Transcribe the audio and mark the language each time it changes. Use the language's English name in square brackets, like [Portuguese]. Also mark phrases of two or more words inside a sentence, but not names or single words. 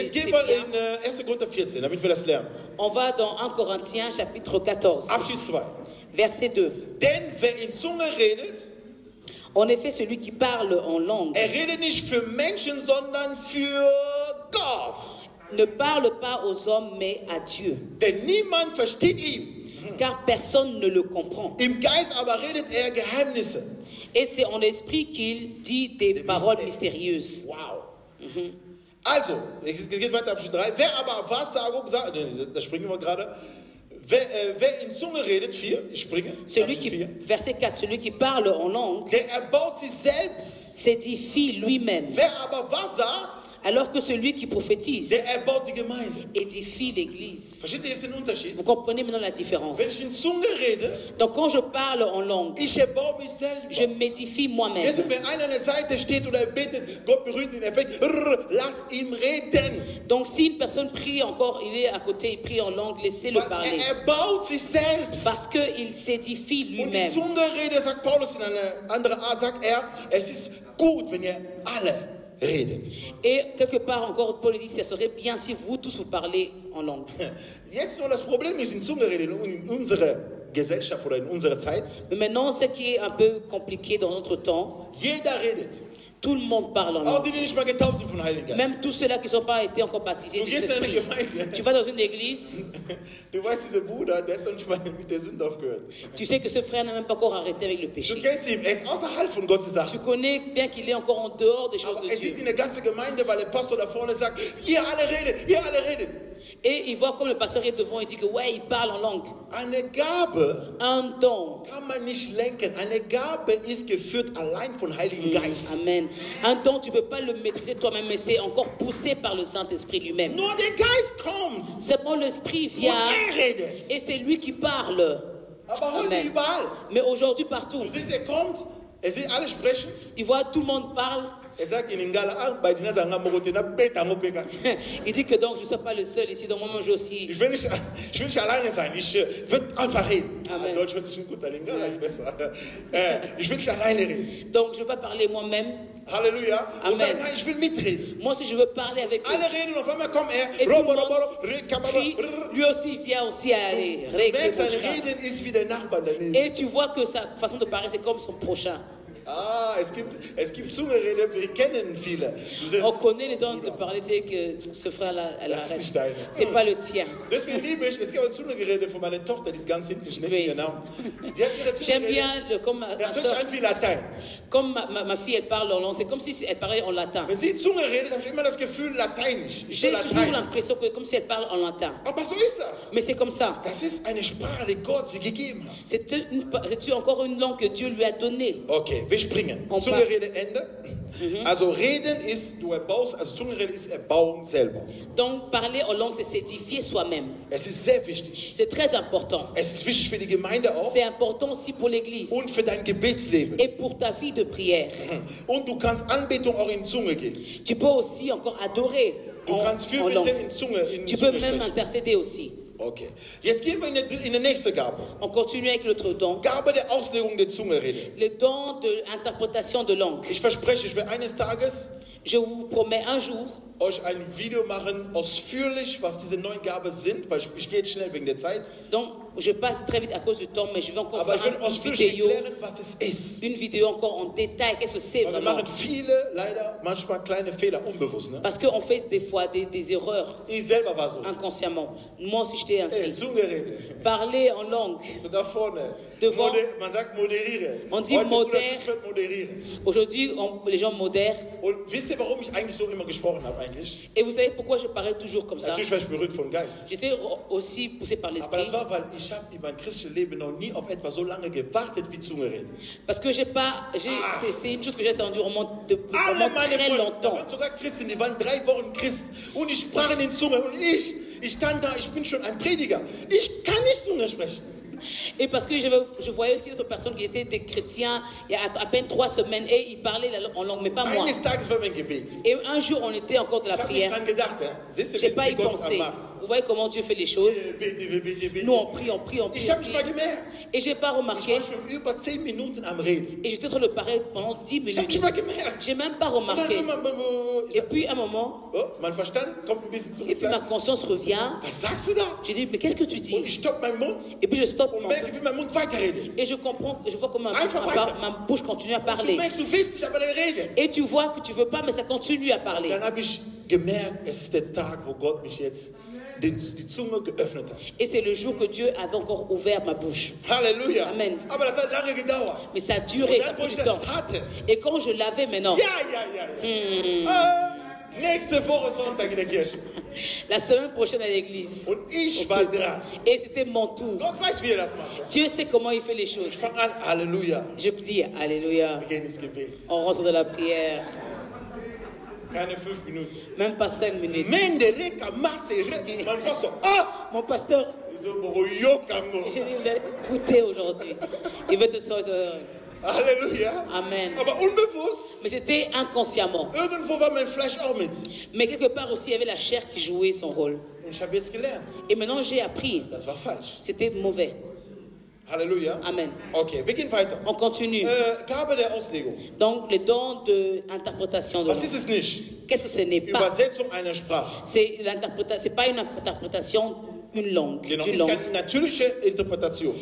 [German] Jetzt gehen [French] c'est [German] wir [French] bien. [German] in 1. Korinther 14, damit wir das lernen. [French] On va dans 1 Corinthiens chapitre 14, [German] Abschnitt 2. [French] verset 2. [German] Denn wer in Zunge redet, [French] En effet, celui qui parle en langue [German] redet nicht für Menschen, sondern für Gott. [French] ne parle pas aux hommes, mais à Dieu. [German] Denn niemand versteht ihn. [French] Car personne ne le comprend. [German] Im Geist aber redet Geheimnisse. [French] Et c'est en esprit qu'il dit des paroles mystérieuses. Wow. [German] Also, es geht weiter, Abschnitt 3. Wer aber Wahrsagung sagt, da springen wir gerade. Wer in Zunge redet, 4, ich springe, [French] Celui [German] Abschnitt [French] qui, [German] 4. [French] verset 4, celui qui parle en langue [German] Der erbaut sich selbst. [French] s'édifie lui-même. [German] Wer aber Wahrsagt, [French] Alors que celui qui prophétise [German] der erbaut die Gemeinde. [French] édifie l'Église. [German] Versteht ihr jetzt den Unterschied? [French] Vous comprenez maintenant la différence. [German] Wenn ich in Zunge rede, [French] Donc quand je parle en langue, [German] ich erbaue mich selber. [French] je m'édifie moi-même. [German] Jetzt, wenn einer an der Seite steht oder betet, Gott berührt ihn, er fängt, lass ihn reden. [French] Donc si une personne prie encore, il est à côté, il prie en langue, laissez-le [German] Weil [French] parler. [German] erbaut sich selbst. [French] Parce qu'il s'édifie [German] Und die [French] lui-même. [German] Zungenrede, sagt Paulus in einer anderen Art, sagt es ist gut, wenn ihr alle redet. [French] Et quelque part encore, Paul dit, ça serait bien si vous tous vous parlez en langue. [German] Jetzt nur das Problem ist in Zungenrede in unserer Gesellschaft oder in unserer Zeit, [French] Mais maintenant, ce qui est un peu compliqué dans notre temps, [German] jeder redet. [French] Tout le monde parle en [German] Auch [French] langue. [German] die, die nicht mal getauft sind von Heiligen Geist. [French] Même tous ceux-là qui ne sont pas été encore baptisés [German] Du du gehst in eine [French] Saint-Esprit. [German] Gemeinde. [French] Tu vas dans une église, [German] Du weißt, dieser Bruder, der hat noch nicht mal mit der Sünde aufgehört. [French] tu sais que ce frère n'a même pas encore arrêté avec le [German] Du [French] péché. [German] kennst ihn, er ist außerhalb von Gottes [French] Tu [German] Sachen. [French] connais bien qu'il est encore en dehors des choses [German] Aber [French] de [German] er sieht [French] Dieu. [German] in der ganzen Gemeinde, weil der Pastor da vorne sagt, ihr alle redet. [French] Et il voit comme le pasteur est devant, il dit que ouais, il parle en langue. [German] Eine Gabe [French] Un don. [German] kann man nicht lenken. Eine Gabe ist geführt allein von Heiligen Geist. Amen. [French] Un don, tu ne peux pas le maîtriser toi-même, mais c'est encore poussé par le Saint-Esprit lui-même. [German] Nur der Geist kommt [French] C'est bon, l'Esprit [German] und [French] vient [German] redet. [French] et c'est lui qui parle. [German] Aber heute Amen. überall. [French] Mais aujourd'hui, partout, [German] Du siehst, er kommt, er sieht alle sprechen. [French] il voit tout le monde parle. [German] Er sagt in Ingala, bei [Lingala] Dina Sanga Mogotena, Beta Mopeka. [French] Il dit que donc je ne suis pas le seul ici, donc moi-même je aussi. [German] Ich will nicht alleine sein. Ich will einfach reden. Amen. Deutsch hört sich gut an, Lingala ist besser. Ich will nicht alleine reden. [French] Donc je ne vais pas parler moi-même. [German] Halleluja. Amen. Und sagen, nein, ich will mitreden. [French] Moi aussi je veux parler avec eux. [German] Alle reden und auf einmal kommt er. [French] Et tout le Robo, monde robo, robo, crie, lui aussi vient aussi à aller. [German] Du merkst, sein Reden ist wie der Nachbar daneben. [French] Et tu vois que sa façon de parler c'est comme son prochain. [German] Ah, es gibt Zungenrede, wir kennen viele. Du sagst, [French] On connaît les dons de parler, tu sais que ce frère-là, elle [German] Das ist [French] arrête. [German] nicht deine. [French] C'est pas le tien. [German] Deswegen liebe ich, es gibt eine Zungenrede von meiner Tochter, die ist ganz hinten, ich nenne Grace. ihren Namen. Die hat ihre [French] J'aime [German] Zungenrede, [French] bien comme [German] das hört sich an wie Latein. [French] ma fille elle parle en langue, c'est comme si elle parlait en latin. [German] Wenn sie Zunge redet, habe ich immer das Gefühl, lateinisch. Ich [French] J'ai [German] will [French] toujours [German] Latein. [French] l'impression que comme si elle parle en latin. [German] Aber so ist das. [French] Mais c'est comme ça. [German] Das ist eine Sprache, die Gott sie gegeben hat. [French] C'est encore une langue que Dieu lui a donnée. [German] Okay, wir springen. [French] On [German] Zungenrede Ende. Also reden ist, du erbaust, also Zungenrede ist Erbauung selber. [French] Donc parler en langue, c'est s'édifier soi-même. [German] Es ist sehr wichtig. [French] C'est très important. [German] Es ist wichtig für die Gemeinde auch [French] C'est important aussi pour l'Église [German] und für dein Gebetsleben. [French] et pour ta vie de prière. [German] Und du kannst Anbetung auch in Zunge geben. [French] Tu peux aussi encore adorer [German] Du kannst [French] en langue. [German] Fürbitte in Zunge, [French] Tu peux même [German] sprechen. [French] intercéder aussi. [German] Okay. Jetzt gehen wir in die nächste Gabe. [French] On continue avec l'autre don. [German] Gabe der Auslegung der Zungenrede. [French] Le don de l'interprétation de langue. [German] Ich verspreche, ich werde eines Tages [French] Je vous promets un jour, [German] euch ein Video machen, ausführlich, was diese neuen Gaben sind, weil ich gehe jetzt schnell wegen der Zeit. [French] donc je passe très vite à cause du temps, mais je vais encore [German] Aber ich will [French] faire une [German] ausführlich [French] vidéo, [German] erklären, was es ist. [French] encore en détail, qu'est-ce que c'est [German] Weil wir [French] vraiment. [German] machen viele, leider manchmal kleine Fehler, unbewusst. Ne? [French] Parce qu'on fait des fois des erreurs [German] Ich selber war so. [French] inconsciemment. Moi aussi j'étais ainsi. [German] Zungenrede. [French] Parler en langue. [German] So da vorne. [French] Devant. [German] Man sagt moderiere. [French] On dit [German] Heute [French] modère. [German] wird moderieren. [French] Aujourd'hui, les gens modèrent. [German] Und wisst ihr, warum ich eigentlich so immer gesprochen habe eigentlich? [French] Et vous savez pourquoi je parlais toujours comme ça? [German] Natürlich war ich berührt vom Geist. [French] J'étais aussi poussé par [German] Aber [French] l'esprit. [German] das war, weil ich habe in meinem christlichen Leben noch nie auf etwas so lange gewartet wie Zungenrede. [French] Parce que c'est une chose que j'ai attendue vraiment depuis [German] Alle [French] vraiment [German] meine [French] très [German] Freunde, da [French] longtemps. [German] waren sogar Christen, die waren 3 Wochen Christ und ich sprachen in Zunge und ich stand da, ich bin schon ein Prediger. Ich kann nicht Zunge sprechen. [French] Et parce que je voyais aussi d'autres personnes qui étaient des chrétiens il y a à peine 3 semaines et ils parlaient en langue, mais pas moi. [German] Eines Tages war mein Gebet. [French] Et un jour, on était encore de la [German] Ich habe nicht [French] prière. [German] dran gedacht. Siehst du, [French] Je n'ai pas [German] wie [French] y [German] Gott [French] pensé. [German] macht. [French] Vous voyez comment Dieu fait les choses. [German] Bete. [French] Nous, on prie, on prie, on prie. [German] Ich [French] on [German] habe nicht [French] prie. [German] mal gemerkt. [French] Et je n'ai pas [German] Ich [French] remarqué. [German] war schon über 10 Minuten am Reden. [French] Et j'étais en train de parler pendant 10 [German] Ich habe [French] minutes. [German] nicht mal gemerkt. [French] Je n'ai même pas [German] Und dann [French] remarqué. [German] immer, ich [French] Et [German] sag, [French] puis, à un moment, [German] oh, mein Verstand kommt ein bisschen [French] et [German] zurück. [French] puis ma conscience revient. [German] Was sagst du da? [French] Je dis, mais qu'est-ce que tu [German] Und [French] dis? [German] ich stopp meinen Mund [French] Et puis je stoppe [German] und merke, wie mein Mund weiterredet. [French] et je comprends, je vois comment [German] Einfach weiter. [French] ma bouche continue à [German] Du [French] parler. [German] merkst, du willst nicht, aber er redet. [French] Et tu vois que tu veux pas, mais ça continue à parler. [German] Dann habe ich gemerkt, es ist der Tag, wo Gott mich jetzt die Zunge geöffnet hat. [French] Et c'est le jour que Dieu avait encore ouvert ma bouche. [German] Halleluja. Amen. Aber das hat lange gedauert. [French] Mais ça a [German] Und [French] duré, ça a [German] dann, wo [French] pris [German] ich [French] du [German] das [French] temps. [German] hatte, [French] Et quand je l'avais maintenant, [German] nächste Woche Sonntag in der Kirche. [French] la semaine prochaine à l'église. [German] Und ich war dran. [French] Et c'était mon tour. [German] Gott weiß, wie er das macht. [French] Dieu sait comment il fait les choses. [German] Ich fange an, Halleluja. [French] Je dis Alléluia. [German] Wir gehen ins Gebet. [French] On rentre dans la prière. [German] Keine 5 Minuten. [French] Même pas 5 minutes. Mendereka masere. [German] Mein Pastor, [French] Mon pasteur, [German] Ich so, Boroyokango. [French] je dis, vous allez écouter aujourd'hui. Il veut te sortir. Halleluja. Amen. [German] Aber unbewusst, [French] Mais c'était inconsciemment. [German] irgendwo war mein Fleisch auch mit. [French] Mais quelque part aussi, il y avait la chair qui jouait son rôle. [German] Und ich habe jetzt gelernt, [French] Et maintenant, j'ai appris. [German] das war falsch. [French] C'était mauvais. [German] Halleluja. Amen. Okay, wir gehen weiter. [French] On continue. [German] Gabe der Auslegung. [French] Donc, le don de interprétation de [German] Was [French] langue. [German] ist es nicht? [French] Qu'est-ce que ce n'est pas? [German] Übersetzung einer Sprache. [French] C'est pas une interprétation d'une langue. [German] Genau, [French] D'une [German] ist [French] langue. [German] keine natürliche Interpretation.